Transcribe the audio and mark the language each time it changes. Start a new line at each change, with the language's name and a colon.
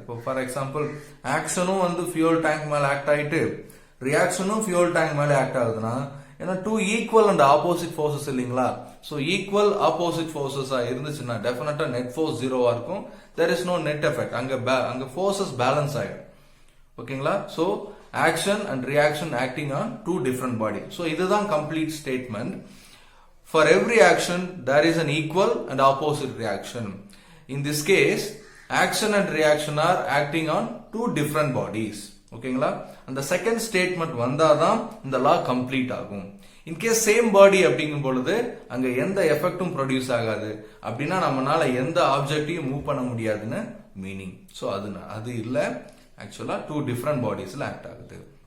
Tamil: இப்போ for example ஆக்ஷனும் வந்து fuel tank மேல ஆக்ட் ஆயிட்டு ரியாக்ஷனும் ஃபியூல் டேங்க் மேல ஆக்ட் ஆகுதுன்னா ஏன்னா 2 ஈக்குவல் அண்ட் ஆப்போசிட் ஃபோர்ஸஸ் இல்லைங்களா? ஸோ ஈக்குவல் ஆப்போசிட் ஃபோர்ஸஸா இருந்துச்சுன்னா டெஃபினட்டா நெட் ஃபோர்ஸ் 0வா இருக்கும்.
English: There is no net effect.
Tamil: அங்க ஃபோர்ஸஸ் பேலன்ஸ் ஆயிடும். ஓகேங்களா?
English: So action and reaction acting on 2 different body.
Tamil: So இதுதான் complete statement.
English: For every action, there is an equal and opposite reaction. In this case, action and reaction are acting on two different bodies.
Tamil: ஓகேங்களா? அந்த second statement வந்தாதான் இந்த லா complete ஆகும். In case same பாடி அப்படிங்கும் பொழுது அங்க எந்த எஃபெக்டும் ப்ரொடியூஸ் ஆகாது. அப்படின்னா நம்மளால எந்த ஆப்ஜெக்டையும் மூவ் பண்ண முடியாதுன்னு மீனிங். ஸோ அது இல்ல, ஆக்சுவலா டூ டிஃப்ரெண்ட் பாடிஸ்ல ஆக்ட் ஆகுது.